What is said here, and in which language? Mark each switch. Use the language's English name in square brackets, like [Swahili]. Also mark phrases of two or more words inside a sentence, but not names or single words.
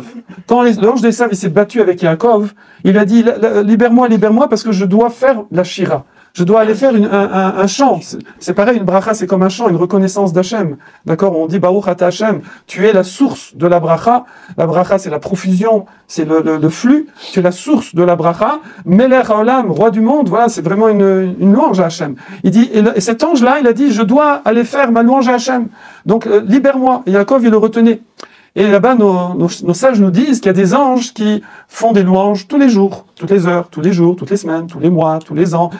[French] Quand l'ange de Esav, il s'est battu avec Yaakov, il a dit, libère-moi, parce que je dois faire la shira. Je dois aller faire un chant. C'est pareil, une bracha, c'est comme un chant, une reconnaissance d'Hachem. D'accord? On dit, [Hebrew] ברוך אתה השם, [French] tu es la source de la bracha. La bracha, c'est la profusion, c'est le flux. Tu es la source de la bracha. [Hebrew] מלך העולם, [French] roi du monde, voilà, c'est vraiment une louange à Hachem. Il dit, et cet ange-là, il a dit, je dois aller faire ma louange à Hachem. Donc, libère-moi. Et Yaakov, il le retenait. Et là-bas, nos sages nous disent qu'il y a des anges qui font des louanges tous les jours, toutes les heures, tous les jours, toutes les semaines, tous les mois, tous les ans.